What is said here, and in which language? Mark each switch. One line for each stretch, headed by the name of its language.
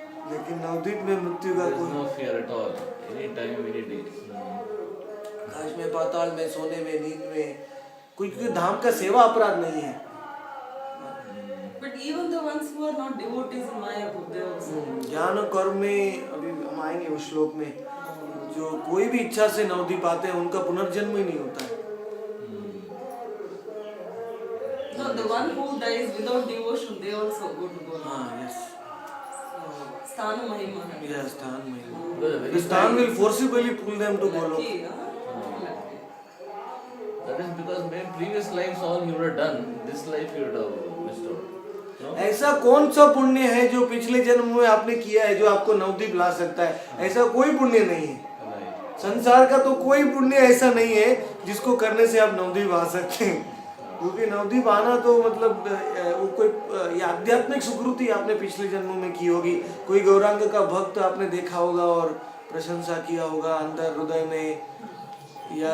Hindi: लेकिन नवद्वीप में मृत्यु का
English: There is
Hindi: कोई,
English: no fear at all. Anytime, any day.
Hindi: आकाश में, पाताल में, सोने में, नींद में, कोई धाम का सेवा अपराध नहीं है।
English: But even the ones who are not devotees in Mayapur, they also.
Hindi: ज्ञान और कर्म में, अभी हम आएंगे उस श्लोक में, जो कोई भी इच्छा से नवद्वीप आते हैं उनका पुनर्जन्म ही नहीं होता है।
English: No, the one who dies without devotion, they also go to Goloka.
Hindi: हाँ, यस, Sthana Mahima. यस, स्थान में।
English: Because The very स्थान will forcibly pull them to Golok. Lucky, huh? Lucky. That is because maybe previous lives all you would have done, this life you would have missed out. No?
Hindi: ऐसा कौन सा पुण्य है जो पिछले जन्म में आपने किया है जो आपको नवद्वीप ला सकता है? ऐसा कोई पुण्य नहीं है।
English: Right.
Hindi: संसार का तो कोई पुण्य ऐसा नहीं है जिसको करने से आप नवद्वीप आ सकते हैं, क्योंकि नवद्वीप आना तो मतलब वो कोई ये आध्यात्मिक सुकृति आपने पिछले जन्मों में की होगी, कोई गौरांग का भक्त आपने देखा होगा और प्रशंसा किया होगा अंदर हृदय में, या